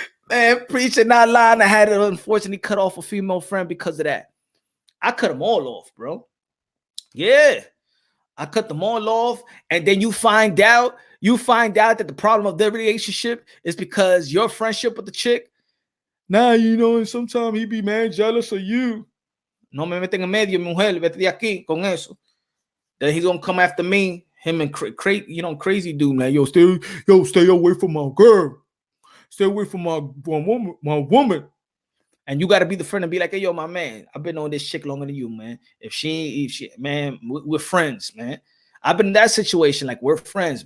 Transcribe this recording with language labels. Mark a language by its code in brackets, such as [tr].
[en] Man, preaching not lying. I had to unfortunately cut off a female friend because of that. I cut them all off, bro. Yeah. I cut them all off, and then you find out that the problem of their relationship is because your friendship with the chick. Nah, you know, and sometimes he be mad jealous of you. [es] No me meten en medio, mujer, vete de aquí con eso. [en] Then he's gonna come after me, him and crazy dude, man. Yo, stay away from my girl. Stay away from my woman. And you got to be the friend and be like, hey, yo, my man, I've been on this chick longer than you, man. If she, man, we're friends, man. I've been in that situation. Like, we're friends.